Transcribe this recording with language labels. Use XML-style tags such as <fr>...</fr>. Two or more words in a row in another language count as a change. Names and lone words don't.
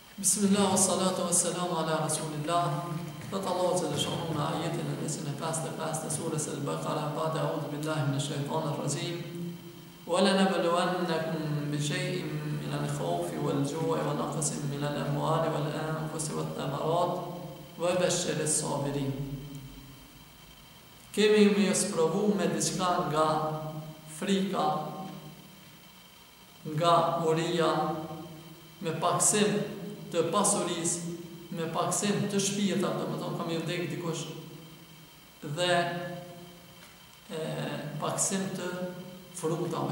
<ar>بسم الله، الصلاة والسلام على رسول الله.</ar> <sq>Thot Allahu</sq> <ar>جل شأنه</ar> <sq>në ajetin e 25 të surës Al-Baqara,</sq> <ar>بعد أعوذ بالله من الشيطان الرجيم. ولنبلونكم بشيء من الخوف والجوع ونقص من الأموال والأنفس والثمرات وبشر الصابرين.</ar> <sq>Kemi më sprovu me diçka nga frika, nga uria, me paksim të pasurisë, me paksim të shpirtat, domethënë kam i vdek dikush, dhe paksim të frutave.</sq>